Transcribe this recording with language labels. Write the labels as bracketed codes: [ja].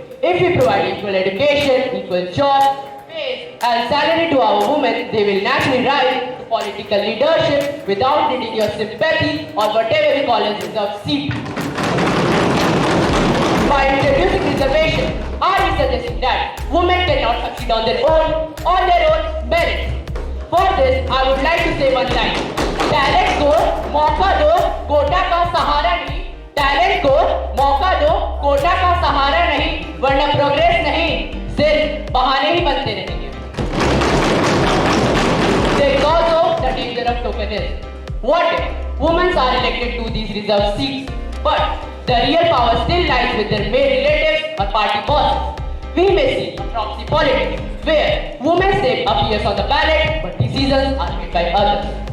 [en] If we provide equal education, equal jobs, pay and salary to our women, they will naturally rise to political leadership without needing your sympathy or whatever we call as reserved seat. By introducing reservation, are we suggesting that women cannot succeed on their own merits? For this, I would like to say one line. [hi] Talent को मौका दो, कोटा का सहारा नहीं। Talent को मौका दो, कोटा का सहारा नहीं, वरना प्रोग्रेस नहीं, सिर्फ बहाने ही बनते रहेंगे। [en] There is also the danger of tokenism. What if women are elected to these reserved seats, but the real power still lies with their male relatives or party bosses? We may see a proxy politics where women's name appears on the ballot, but decisions are made by others.